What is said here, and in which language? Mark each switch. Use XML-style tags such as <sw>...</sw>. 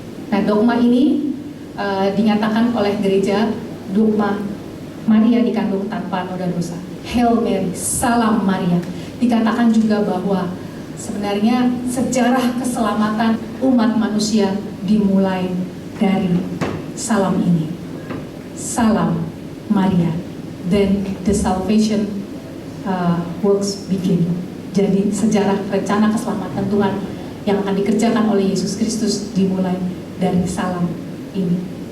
<id>Nah, dogma ini dinyatakan oleh gereja dogma Maria dikandung tanpa noda dosa. Hail Mary, salam Maria. Dikatakan juga bahwa sebenarnya sejarah keselamatan umat manusia dimulai dari salam ini. Salam Maria.</id> <en>Then the salvation works begin.</en> <id>Jadi sejarah rencana keselamatan Tuhan yang akan dikerjakan oleh Yesus Kristus dimulai dari salam ini.</id>